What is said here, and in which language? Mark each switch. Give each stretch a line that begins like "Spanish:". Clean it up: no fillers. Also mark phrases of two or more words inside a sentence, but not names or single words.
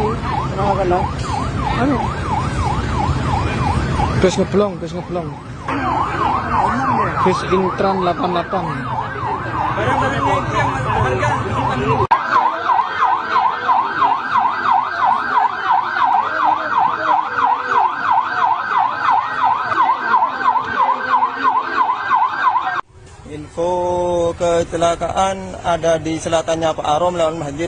Indonesian: Kena. Bus ngeblong. Bus Intran 88. Info kecelakaan ada di selatannya Pak Arom lawan Masjid.